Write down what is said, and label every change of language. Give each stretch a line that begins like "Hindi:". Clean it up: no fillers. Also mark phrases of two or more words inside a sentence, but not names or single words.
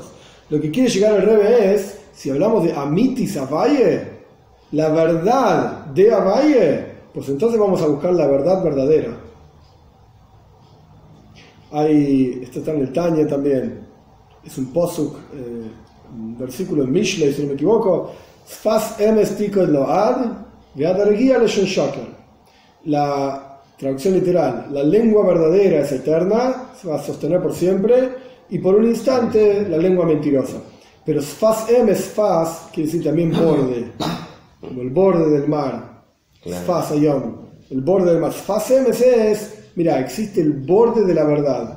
Spanish: Lo que quiere llegar al Rebbe es, si hablamos de
Hebrew: אמיתית אביי,
Spanish: la verdad de Abaye, pues entonces vamos a buscar la verdad verdadera. Esto está en el Tanya también, es un posuk, un versículo en Mishlei, si no me equivoco,
Hebrew: שפת אמת תכון לעד, ועד ארגיעה לשון שקר.
Spanish: La traducción literal, la lengua verdadera es eterna, se va a sostener por siempre, y por un instante la lengua mentirosa. Pero
Hebrew: שפת אמת,
Spanish: Sfas, quiere decir también borde, como el borde del mar. Claro.
Hebrew: שפת הים,
Spanish: el borde del mar.
Hebrew: שפת אמת
Spanish: es, mira, existe el borde de la verdad.